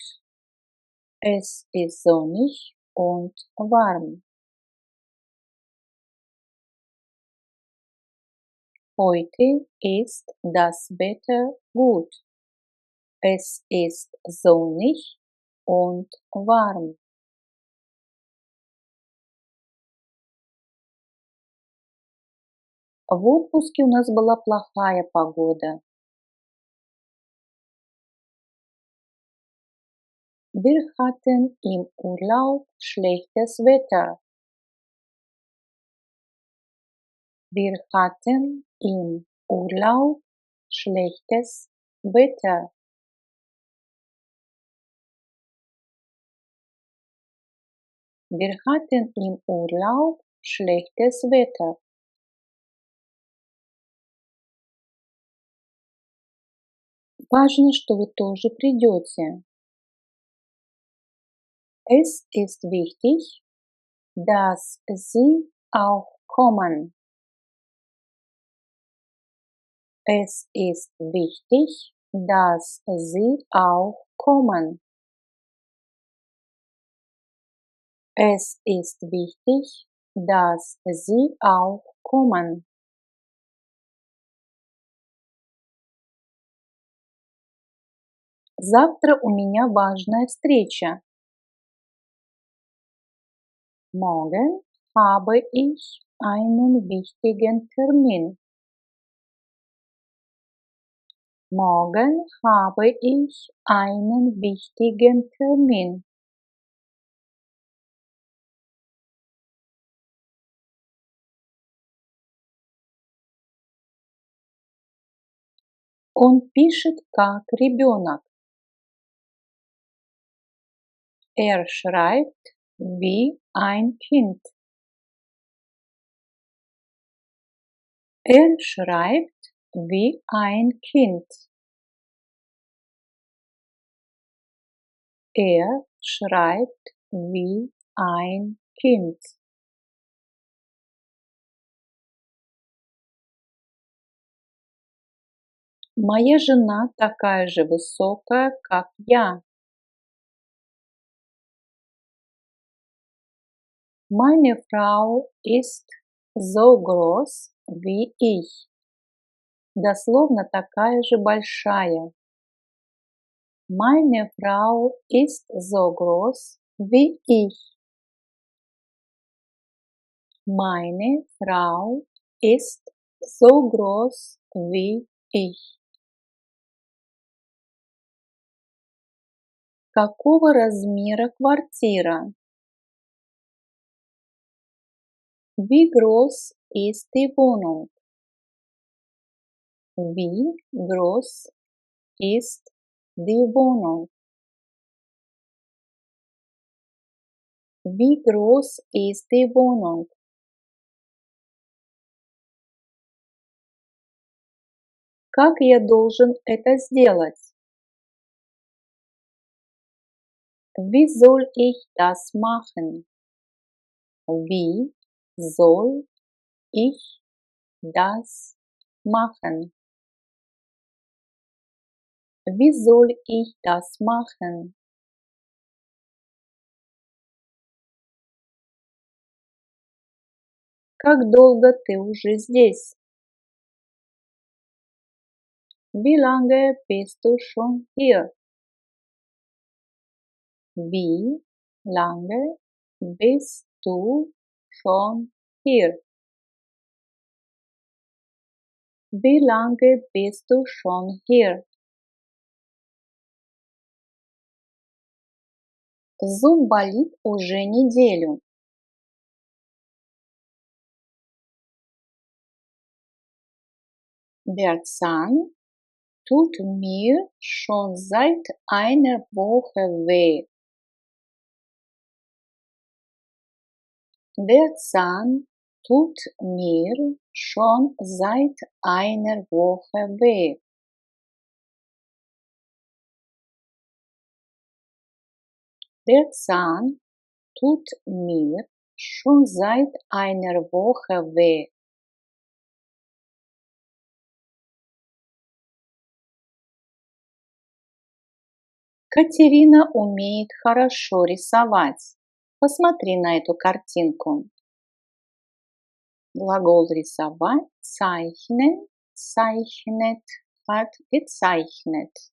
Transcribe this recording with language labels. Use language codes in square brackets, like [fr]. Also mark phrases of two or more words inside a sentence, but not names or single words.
[de] Es ist sonnig und warm. Heute ist das Wetter gut. Es ist sonnig und warm. [ru] В отпуске у нас была плохая погода. [de] Wir hatten im Urlaub schlechtes Wetter. Wir hatten im Urlaub schlechtes Wetter. Wir hatten im Urlaub schlechtes Wetter. [ru] Важно, что вы тоже придете. [de] Es ist wichtig, dass Sie auch kommen. Es ist wichtig, dass Sie auch kommen. Es ist wichtig, dass Sie auch kommen. [ru] Завтра у меня важная встреча. [de] Morgen habe ich einen wichtigen Termin. Morgen habe ich einen wichtigen Termin. [ru] Он пишет как ребенок. [de] Er schreibt wie ein Kind. Er schreibt wie ein Kind. Er schreibt wie ein Kind. [ru] Моя жена такая же высокая, как я. [de] Meine Frau ist so groß wie ich. [ru] Дословно такая же большая. [de] Meine Frau ist so groß wie ich. Meine Frau ist so groß wie ich. [ru] Какого размера квартира? [de] Wie groß ist die Wohnung? Wie groß ist die Wohnung? Wie groß ist die Wohnung? [ru] Как я должен это сделать? [de] Wie soll ich das machen? Wie soll ich das machen? Wie soll ich das machen? [ru] Как долго ты уже здесь? [de] Wie lange bist du schon hier? Wie lange bist du schon hier? Wie lange bist du schon hier? [ru] Зуб болит уже неделю. [de] Der Zahn tut mir schon seit einer Woche weh. Der Zahn tut mir schon seit einer Woche weh. Der Zahn tut mir schon seit einer Woche weh. [ru] Катерина умеет хорошо рисовать. Посмотри на эту картинку. Глагол рисовать [de] zeichnen, zeichnet, hat gezeichnet.